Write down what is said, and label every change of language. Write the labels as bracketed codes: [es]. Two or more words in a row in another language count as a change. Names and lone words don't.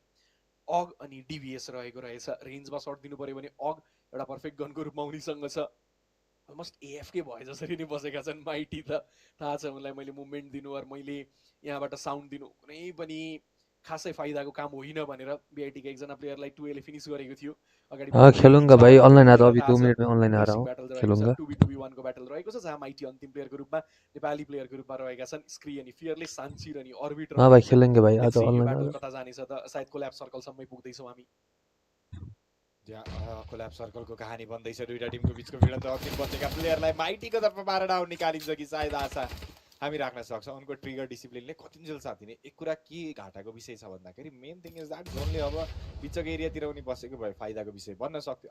[ne] अग अनि डीबीएस रहेको रहेछ। रेन्जमा सर्ट दिनु पर्यो भने अग एउटा पर्फेक्ट गनको रूपमा उनीसँग छ। [en] almost AFK [ne] भए जसरी नै बसेका छन् माइटी त। थाहा छ उनलाई मैले मुभमेन्ट दिनु और मैले यहाँबाट साउन्ड दिनु कुनै पनि खासै फाइदाको काम होइन भनेर बीआईटी का एकजना प्लेयरलाई टुएले फिनिश गरेको थियो। अगाडि [hi] खेलूंगा भाई ऑनलाइन आता हूं अभी 2 मिनट में ऑनलाइन आ रहा हूं खेलूंगा। [ne] 2v1 को ब्याटल रहेको छ जहाँ माइटी अन्तिम प्लेयरको रूपमा नेपाली प्लेयरको रूपमा रहेका छन्। स्क्री अनि फियरलेस सान्चिर अनि अर्बिट [hi] हां भाई खेलेंगे भाई आज ऑनलाइन [ne] ब्याटल कता जानेछ त सायद कोल्याब सर्कलसम्मै पुग्दैछौँ हामी। जहाँ कोल्याब सर्कलको कहानी भन्दैछ। दुईटा टिमको बीचको भिडन्त अन्तिम बचेका प्लेयरलाई माइटीको तर्फबाट डाउन निकालिन्छ कि सायद आशा हामी राख्न सक्छौँ। उनको ट्रिगर डिसिप्लिनले कतिन्जेल साथ दिने। एक कुरा के घाटाको विषय छ भन्दाखेरि [en] main thing is that [ne] जोनले अब बिचको एरियातिर उनी बसेको भए फाइदाको विषय बन्न सक्थ्यो।